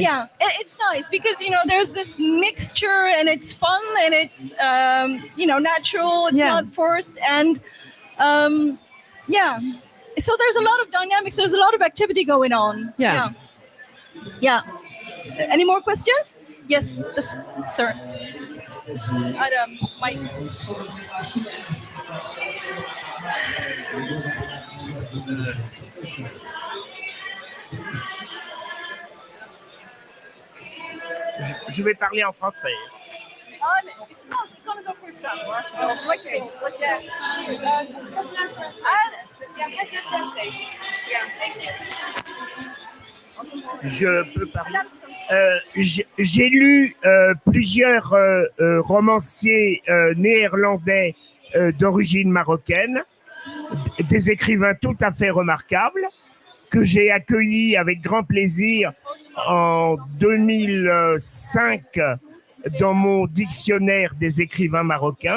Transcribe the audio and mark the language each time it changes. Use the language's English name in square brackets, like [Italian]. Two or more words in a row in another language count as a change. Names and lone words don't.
[English] It's nice because, there's this mixture and it's fun and it's, natural. It's not forced. And, so there's a lot of dynamics. There's a lot of activity going on. Any more questions? Yes, sir. Mike. [French] Je vais parler en français. [Dutch] Is Frans, ik kan het ook voor je vertalen hoor. Wat je [French] Je peux parler. J'ai lu plusieurs romanciers néerlandais d'origine marocaine, des écrivains tout à fait remarquables, que j'ai accueillis avec grand plaisir en 2005 dans mon dictionnaire des écrivains marocains.